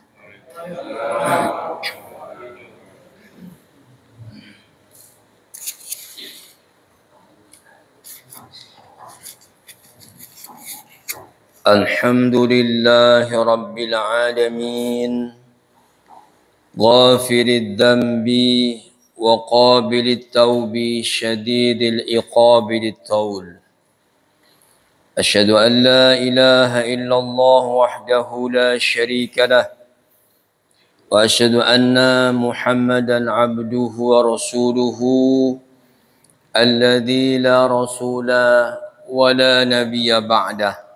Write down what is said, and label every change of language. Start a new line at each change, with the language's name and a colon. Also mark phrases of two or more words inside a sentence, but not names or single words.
Arabic: الحمد لله رب العالمين، غافر الذنب وقابل التوب، شديد العقاب ذي الطول. أشهد أن لا إله إلا الله وحده لا شريك له وأشهد أن محمدا عبده ورسوله الذي لا رسول ولا نبي بعده.